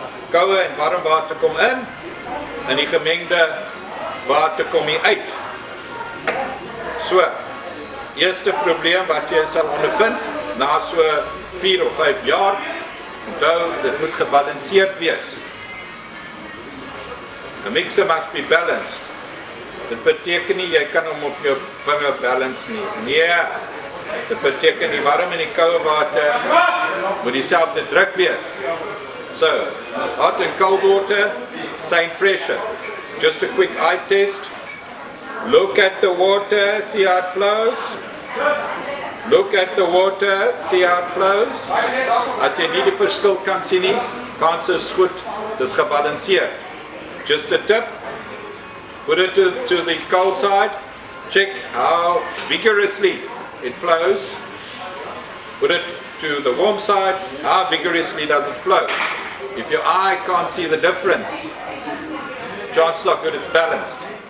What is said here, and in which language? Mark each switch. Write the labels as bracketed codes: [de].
[af] Koue en warm water kom in, en die gemengde water kom hier uit. So, eerste probleem wat jy sal ondervind, na so 4 of 5 jaar, onthou, dit moet gebalanceerd wees. [en] A mixer must be balanced. [af] Dit beteken nie, jy kan hom op jou vinger balance nie. Nee, dit beteken die warm en die koue water moet dieselfde druk wees. [en] So, hot and cold water, same pressure. Just a quick eye test. Look at the water, see how it flows. Look at the water, see how it flows. [af] As jy nie die verskil kan sien nie, kans is goed, dis gebalanceerd. [en] Just a tip, put it to the cold side, check how vigorously it flows. Put it to the warm side, how vigorously does it flow. If your eye can't see the difference, chances are good it's balanced.